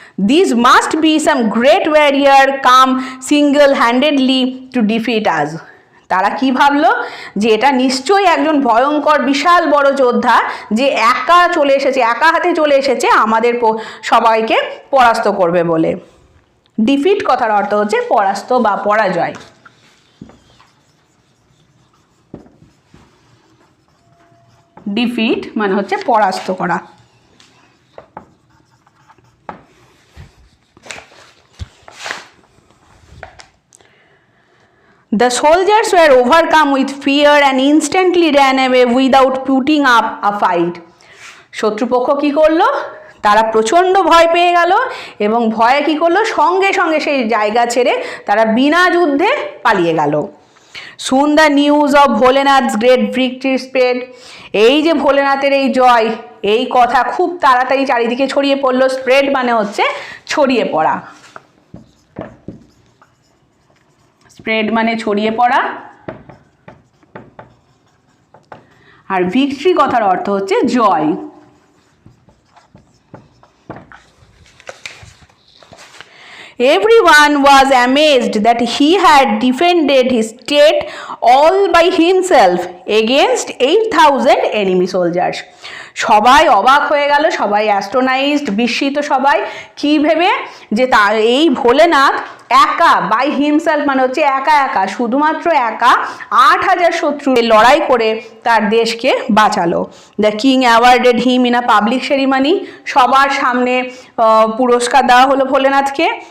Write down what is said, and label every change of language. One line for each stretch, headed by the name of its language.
English: These must be some great warrior come single-handedly to defeat us.
Bangla: তারা কি ভাবলো যে এটা নিশ্চয়ই একজন ভয়ঙ্কর বিশাল বড় যোদ্ধা, যে একা হাতে চলে এসেছে আমাদের সবাইকে পরাস্ত করবে বলে। ডিফিট কথার অর্থ হচ্ছে পরাস্ত বা পরাজয়। ডিফিট মানে হচ্ছে পরাস্ত করা।
English: The soldiers were overcome with fear and instantly ran away without putting up a fight.
Bangla: শত্রুপক্ষ কি করলো? তারা প্রচণ্ড ভয় পেয়ে গেল এবং ভয়ে কি করলো? সঙ্গে সঙ্গে সেই জায়গা ছেড়ে তারা বিনা যুদ্ধে পালিয়ে গেল।
English: Soon the news of Bholenath's great victory spread.
Bangla: এই যে ভোলেনাথের এই জয়, এই কথা খুব তাড়াতাড়ি চারিদিকে ছড়িয়ে পড়লো। স্প্রেড মানে হচ্ছে ছড়িয়ে পড়া। স্প্রেড মানে ছড়িয়ে পড়া, আর ভিক্টরি কথার অর্থ হচ্ছে জয়।
English: Everyone was amazed that he had defended his state all by himself against 8,000 enemy soldiers.
Bangla: সবাই অবাক হয়ে গেল, সবাই অ্যাস্ট্রোনাইজড, বিস্মিত সবাই। কি ভেবে? যে এই ভোলেনাথ একা,
English: by himself
Bangla: মানে হচ্ছে একা একা, শুধুমাত্র একা 8,000 শত্রু লড়াই করে তার দেশকে বাঁচালো।
English: The king awarded him in a public ceremony.
Bangla: সবার সামনে পুরস্কার দেওয়া হলো ভোলেনাথকে।